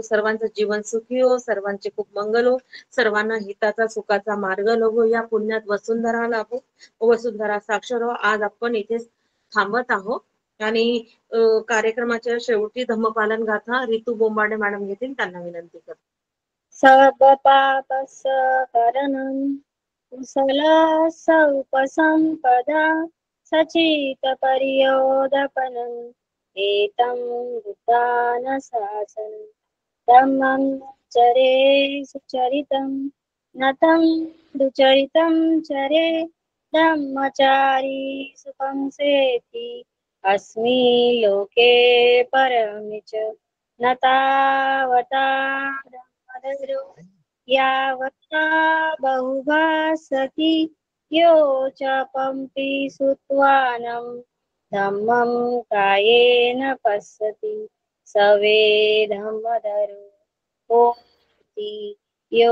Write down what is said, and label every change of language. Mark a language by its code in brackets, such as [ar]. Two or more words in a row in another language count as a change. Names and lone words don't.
[mr] सर्वांचं जीवन सुखी हो, सर्वांचे खूप मंगल हो, सर्वांना हिताचा सुखाचा मार्ग लाभो, या पुण्यात वसुंधरा लाभो, वसुंधरा साक्षर हो. आज आपण इथे थांबत आहोत आणि कार्यक्रमाच्या शेवटी धम्मपालन गाथा रितू बोंबाडे मॅडम घेतील, त्यांना विनंती करतो. [pi] सर्वपापस्करणं कुशलस्य उपसम्पदा सचित्तपर्योदपनम् एतं बुद्धानुशासनं धम्मं चरे सुचरितं नतं दुचरितं चरे धम्मचारी सुखं सेति अस्मि लोके परमे च न तावता धर्मधरो यावता बहुभासति यो च पम्पि सुत्वानं धम्मं कायेन पश्यति सवे धम्मधरो होति यो